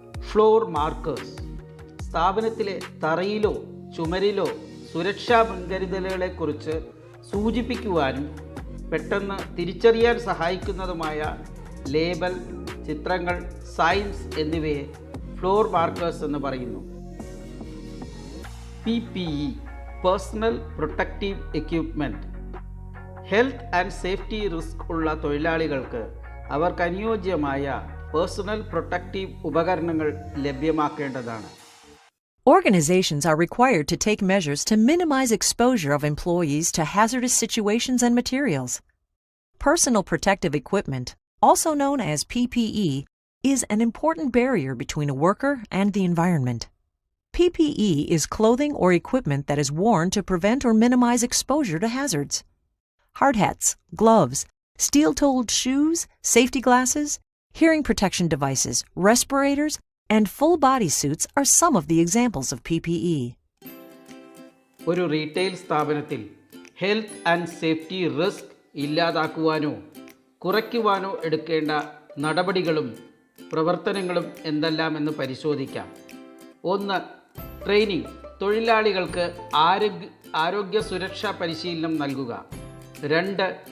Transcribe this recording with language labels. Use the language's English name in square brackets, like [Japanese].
[Malayalam] Floor markers സ്ഥാപനത്തിലെ തറയിലോ ചുമരിലോ സുരക്ഷാ മുൻകരുതലുകളെക്കുറിച്ച് സൂചിപ്പിക്കുവാനും പെട്ടെന്ന് തിരിച്ചറിയാൻ സഹായിക്കുന്നതുമായ ലേബൽ, ചിത്രങ്ങൾ, സൈൻസ് എന്നിവയെ ഫ്ലോർ മാർക്കേഴ്സ് എന്ന് പറയുന്നു. PPE personal protective equipment health and safety risk ഉള്ള തൊഴിലാളികൾക്ക് അവർക്ക് അനുയോജ്യമായ പേഴ്സണൽ പ്രൊട്ടക്റ്റീവ് ഉപകരണങ്ങൾ ലഭ്യമാക്കേണ്ടതാണ്. [English] Organizations are required to take measures to minimize exposure of employees to hazardous situations and materials. Personal protective equipment, also known as PPE, is an important barrier between a worker and the environment. PPE is clothing or equipment that is worn to prevent or minimize exposure to hazards. Hard hats, gloves, steel-toed shoes, safety glasses, hearing protection devices, respirators, and full-body suits are some of the examples of PPE. [Malayalam] ഒരു retail സ്ഥാപനത്തിൽ health and safety risk ഇല്ലാതാക്കുവാനോ കുറയ്ക്കുവാനോ എടുക്കേണ്ട നടപടികളും പ്രവർത്തനങ്ങളും എന്തെല്ലാമെന്ന് പരിശോധിക്കാം. 1. Training. തൊഴിലാളികൾക്ക് ആരോഗ്യ സുരക്ഷാ പരിശീലനം നൽകുക. 2.